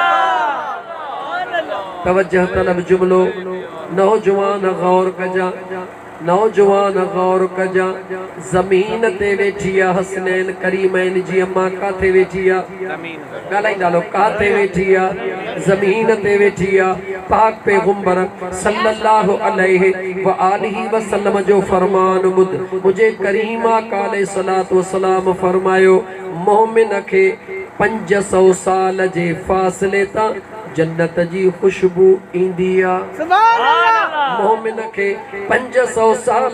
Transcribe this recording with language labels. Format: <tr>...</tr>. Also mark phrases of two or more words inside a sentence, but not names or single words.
<sd>तवज्जह तलब जुमलो नौजवान गौर कजा नौजवान गौर कजा जमीन ते वेठी आहे हसनैन करीमैन जी अम्मा काथे वेठी आहे ॻाल्हाईंदा हलो काथे वेठी आहे ज़मीन ते वेठी आहे पाक पैगंबर</sd> <ar>صلى الله عليه وآله</ar> <sd>वसल्लम जो फरमान ॿुध मुझे करीम आका</sd> <ar>عليه الصلاة والسلام</ar> <sd>फरमायो मोमिन खे 500 साल जे फासले तां जन्नत जी खुशबू ईंदी आहे मोमिन खे 500 साल</sd>